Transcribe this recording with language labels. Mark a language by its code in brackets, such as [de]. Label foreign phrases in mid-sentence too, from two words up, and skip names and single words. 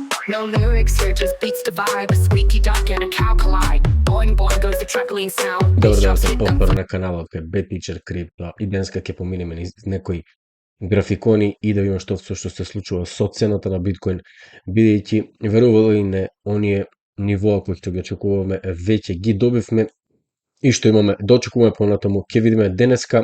[en] No lyrics here, just beats the vibe. A squeaky duck and a cow collide. Boing boing goes the truckling sound. [mk] Добро да се повтор на каналот кај Bad Teacher Crypto и денеска ќе поминеме низ некои графикони и да видиме што се случува со цената на биткоин, бидејќи верувало и не, оние нивоа кои што ги очекуваме веќе ги добивме и што имаме да очекуваме понатаму ќе видиме денеска.